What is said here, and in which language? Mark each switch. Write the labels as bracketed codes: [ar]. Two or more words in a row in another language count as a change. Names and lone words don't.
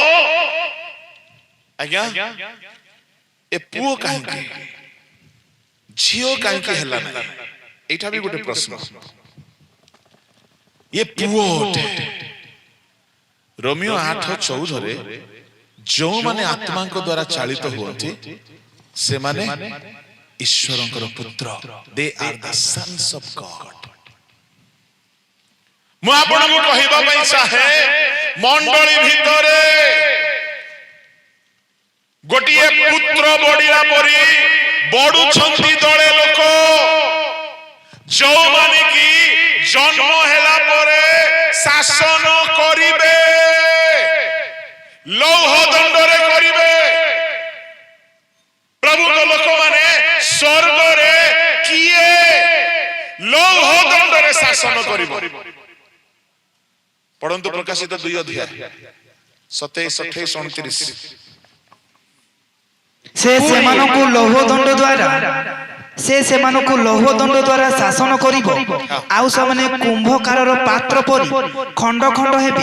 [or] ଆଜ୍ଞା ଏ ପୁଅ କାହିଁକି, ଝିଅ କାହିଁକି ହେଲା ନାହିଁ? ଏଇଟା ବି ଗୋଟେ ପ୍ରଶ୍ନ। ଏ ପୁଅ ରୋମିଓ 8:14 ଯେଉଁମାନେ ଆତ୍ମାଙ୍କ ଦ୍ୱାରା ଚାଳିତ ହୁଅନ୍ତି ସେମାନେ ଈଶ୍ୱରଙ୍କର ପୁତ୍ର। [en] They are the sons of God। [or] ମୁଁ ଆପଣଙ୍କୁ କହିବା ପାଇଁ ଚାହେଁ, ମଣ୍ଡଳୀ ଭିତରେ ଗୋଟିଏ ପୁତ୍ର ବଢିଲା ପରି ବଢୁଛନ୍ତି ଦଳେ ଲୋକ, ଯେଉଁମାନେ କି ଜନ୍ମ ହେଲା ପରେ ଶାସନ କରିବେ, ଲୌହ ଦଣ୍ଡରେ କରିବେ। প্রভুଙ୍କ ଲୋକମାନେ ସ୍ୱର୍ଗରେ କିଏ ଲୌହ ଦଣ୍ଡରେ ଶାସନ କରିବ। ପଢନ୍ତୁ ପ୍ରକାଶିତ 2 ଅଧ୍ୟାୟ 27, 28, 29। ସେମାନଙ୍କୁ ଲୌହ ଦଣ୍ଡ ଦ୍ୱାରା ଶାସନ କରିବ, ଆଉ ସେମାନେ କୁମ୍ଭକାରର ପାତ୍ର ପରି ଖଣ୍ଡ ଖଣ୍ଡ ହେବେ।